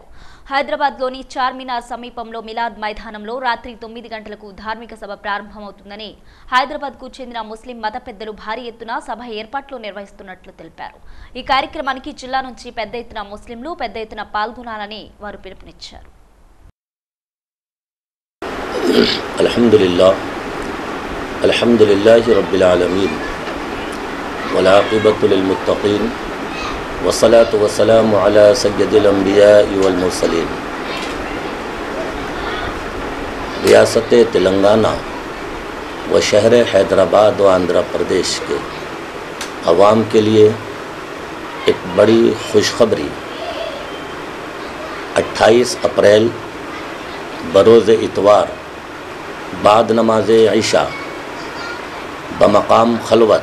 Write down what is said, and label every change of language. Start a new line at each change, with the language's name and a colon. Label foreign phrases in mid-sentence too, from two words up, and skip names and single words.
Telugu: హైదరాబాద్లోని చార్మినార్ సమీపంలో మిలాద్ మైదానంలో రాత్రి 9 గంటలకు ధార్మిక సభ ప్రారంభమవుతుందని, హైదరాబాద్కు చెందిన ముస్లిం మత పెద్దలు భారీ ఎత్తున సభ ఏర్పాట్లు నిర్వహిస్తున్నట్లు తెలిపారు. ఈ కార్యక్రమానికి జిల్లా నుంచి పెద్ద ఎత్తున ముస్లింలు పెద్ద ఎత్తున పాల్గొనాలని వారు పిలుపునిచ్చారు.
Arabic: الحمد لله رب العالمين والعاقبة للمتقين والصلاة والسلام على سيد الأنبياء والمرسلين.
Urdu: ریاست تلنگانہ و شہر حیدرآباد و آندھرا پردیش کے عوام کے لیے ایک بڑی خوشخبری 28 اپریل بروز اتوار بعد نماز عشاء بمقام خلوت